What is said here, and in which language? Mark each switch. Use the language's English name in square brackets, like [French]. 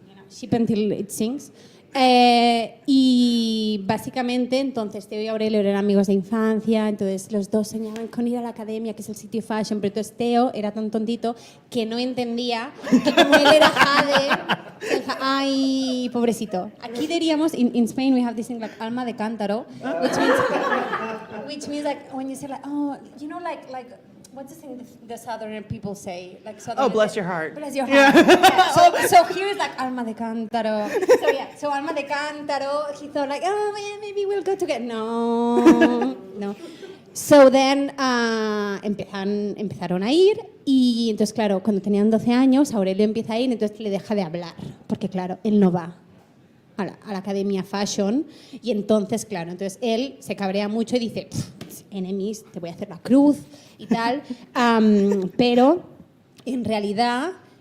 [English] Ship until it sings. [Spanish] Y básicamente, entonces, Teo y Aurelio eran amigos de infancia, entonces los dos soñaban con ir a la academia, que es el sitio fashion, pero entonces Teo era tan tontito que no entendía que como él era jade, ay, pobrecito. Aquí diríamos, [English] in Spain we have this thing like alma de cántaro, which means like when you say like, oh, you know, like what's the thing the southern people say? Oh, bless your heart. Bless your heart. Yeah. So here is like alma de cántaro. So alma de cántaro. He thought like, oh man, maybe we'll go together. No. So then [Spanish] empezaron a ir y entonces claro, cuando tenían 12 años, Aurelio empieza a ir, entonces le deja de hablar, porque claro, él no va a la academia fashion y entonces claro, entonces él se cabrea mucho y dice, enemies, te voy a hacer la cruz y tal, pero en realidad